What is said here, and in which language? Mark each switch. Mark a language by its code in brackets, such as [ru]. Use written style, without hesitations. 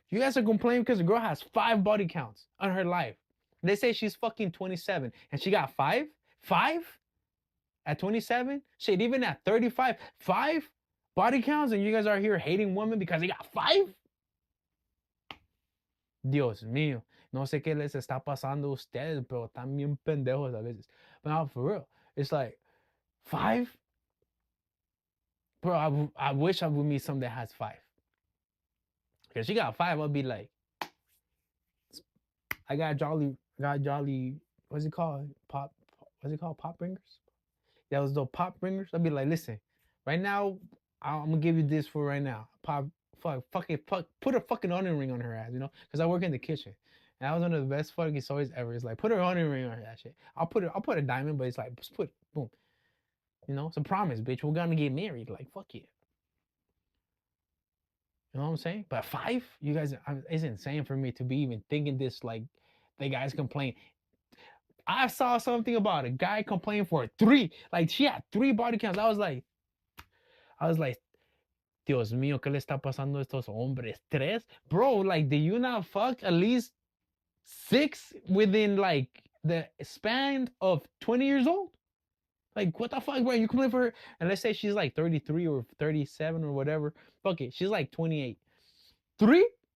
[en] You guys are complaining because the girl has five body counts on her life. They say she's fucking 27 and she got five? Five? At 27? Shit, even at 35, five body counts, and you guys are here hating women because they got five? [es] Dios mío. No sé qué les está pasando a ustedes, pero están bien pendejos a veces. [en] But now, for real, it's like, five? Bro, I wish I would meet someone that has five. Because she got five, I'll be like, I got jolly, what's it called? What's it called? Pop ringers? That was the pop ringers. I'd be like, listen, right now, I'm gonna give you this for right now. Pop, fuck, put a fucking onion ring on her ass, you know? Because I work in the kitchen. And that was one of the best fucking stories ever. It's like, put her onion ring on her, that shit. I'll put a diamond, but it's like, just put, boom. You know, it's a promise, bitch. We're gonna get married. Like, fuck yeah. You know what I'm saying? But five, you guys, it's insane for me to be even thinking this. Like, the guys complain. I saw something about a guy complaining for three. Like, she had three body counts. I was like, [es] Dios mío, ¿qué le está pasando a estos hombres? Tres? [en] Bro, like, did you not fuck at least six within, like, the span of 20 years old? Like, what the fuck, bro? You complain for her? And let's say she's like 33 or 37 or whatever. Fuck it. She's like 28. Three?